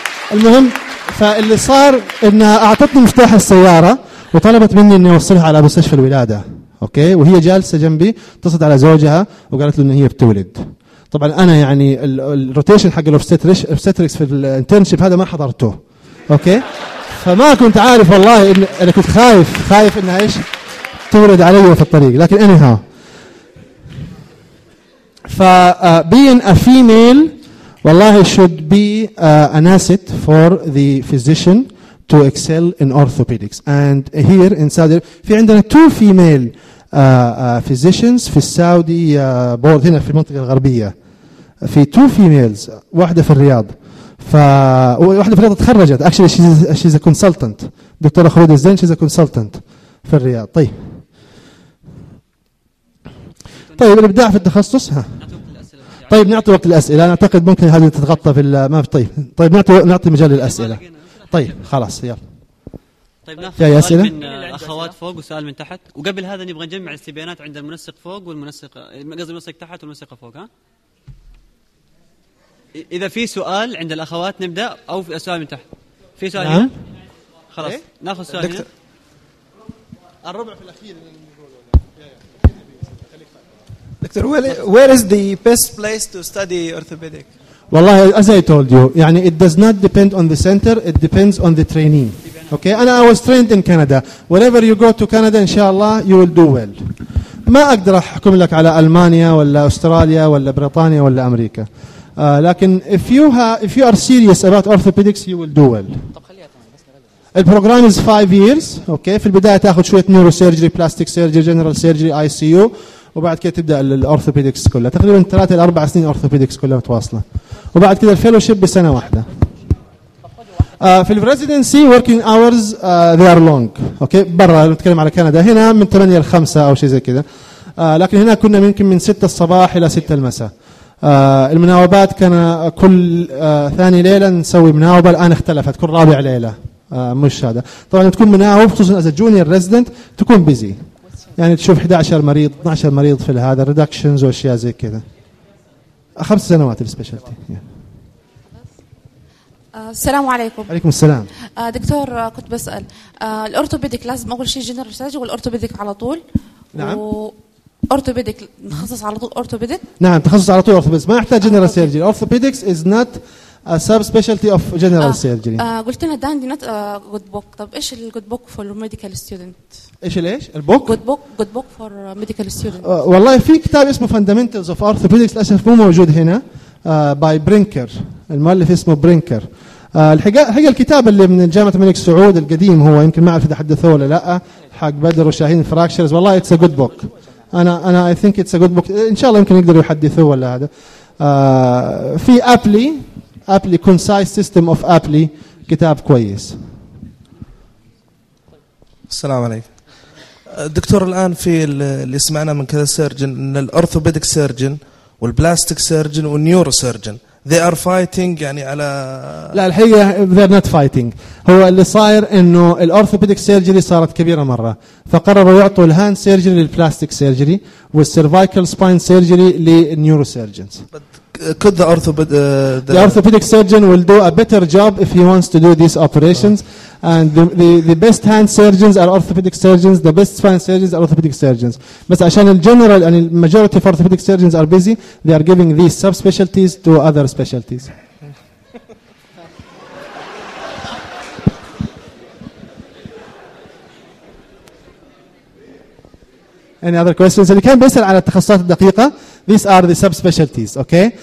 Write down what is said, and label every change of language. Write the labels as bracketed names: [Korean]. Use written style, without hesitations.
[Arabic] فالمهم فاللي صار أنها أعطتني مفتاح السيارة وطلبت مني أني أوصلها على مستشفى الولادة أوكي، وهي جالسة جنبي اتصلت على زوجها وقالت له أن هي بتولد. طبعا أنا يعني الروتيشن حق الأوبستريكس في الانترنشيب هذا ما حضرته أوكي، فما كنت عارف والله إن أنا كنت خايف أنها إيش تولد علي في الطريق. لكن أنها فبين [English] a female والله should be an asset for the physician to excel in orthopedics. And here in Saudi [Arabic] في عندنا 2 female physicians في السعودي بورد هنا في المنطقة الغربية، في 2 females، واحدة في الرياض، واحدة في الرياض تخرجت [English] actually she's a consultant، [Arabic] دكتورة خلود الزين [English] she's a consultant [Arabic] في الرياض. طيب الإبداع في التخصص، ها طيب نعطي وقت الأسئلة، أنا أعتقد ممكن هذه تتغطى في ما في طيب نعطي مجال للأسئلة. طيب خلاص يلا طيب ناخذ سؤال أسئلة؟ من الأخوات فوق وسؤال من تحت، وقبل هذا نبغى نجمع الاستبيانات عند المنسق فوق والمنسق قصدي المنسق تحت والمنسقة فوق. ها إذا في سؤال عند الأخوات نبدأ أو في سؤال من تحت في سؤال هنا؟ خلاص إيه؟ ناخذ سؤال هنا. الربع في الأخير دكتور [English] where is the best place to study orthopedic؟ والله as I told you يعني it does not depend on the center, it depends on the training. Okay, أنا I was trained in Canada. Whenever you go to Canada إن شاء الله you will do well. [Arabic] ما أقدر أحكم لك على ألمانيا ولا أستراليا ولا بريطانيا ولا أمريكا. [English] لكن if you are serious about orthopedics you will do well. البروغرام is 5 years. [Arabic] Okay, في البداية تأخذ شوية نيورو سيرجري، بلاستيك سيرجري، جنرال سيرجري، آي سي يو، وبعد كده تبدأ الأورثوبيدكس كلها تقريبا 3-4 سنين أورثوبيدكس كلها متواصلة، وبعد كده الفيلوشيب بسنة واحدة. في الريزيدنسي [English] working hours they are long. [Arabic] أوكي برا نتكلم على كندا، هنا من 8-5 أو شيء زي كده، لكن هنا كنا يمكن من 6 الصباح إلى 6 المساء. المناوبات كان كل ثاني ليلة نسوي مناوبة، الآن اختلفت كل رابع ليلة. مش هذا. طبعاً تكون مناهو خصوصاً إذا جونيور ريزيدنت تكون بيزي. يعني تشوف 11 مريض 12 مريض في هذا ريدكشنز وأشياء زي كذا. 5 سنوات السبيشالتي. السلام عليكم. عليكم السلام. دكتور كنت بسأل الأورتوبيديك لازم أول شيء جنرال سيرجري والأورتوبيديك على طول. نعم. أورتوبيديك تخصص على طول أورتوبيديك. نعم تخصص على طول أورتوبيديك ما يحتاج جنرال سيرجري. [English] Orthopedics is not a subspecialty of general surgery. [Arabic] قلت لنا داندي نت [English] good book. [Arabic] طب إيش ال [English] good book for medical student؟ [Arabic] إيش ليش؟ البوك؟ [English] good book for medical student. [Arabic] والله في كتاب اسمه fundamentals of orthopedics للأسف مو موجود هنا. باي برينكر المؤلف اسمه برينكر الحقيقة الكتاب اللي من جامعة الملك سعود القديم هو يمكن ما أعرف إذا حدثوه ولا لا حق بدر وشاهين فراكشرز والله [English] it's a good book [Arabic] أنا [English] I think it's a good book [Arabic] إن شاء الله يمكن يقدروا يحدثوه ولا هذا في أبلي concise system of أبلي كتاب كويس السلام عليكم دكتور الآن في اللي سمعنا من كذا سيرجن إن الأرثوبيديك سيرجن والبلاستيك سيرجن والنيورو سيرجن [English] they are fighting [Arabic] يعني على لا الحقيقة [English] they're not fighting [Arabic] هو اللي صاير انه الأورثوبيديك سيرجري صارت كبيرة مرة فقرروا يعطوا الهاند سيرجري للبلاستيك سيرجري والسيرفايكل سباين سيرجري للنيورو سيرجنز [English] could the orthopedic the orthopedic surgeon will do a better job if he wants to do these operations and the best hand surgeons are orthopedic surgeons the best spine surgeons are orthopedic surgeons [Arabic] بس عشان الجنرال يعني [English] majority of orthopedic surgeons are busy they are giving these subspecialties to other specialties any other questions [Arabic] اللي كان بيسأل على التخصصات الدقيقة [English] These are the subspecialties, okay?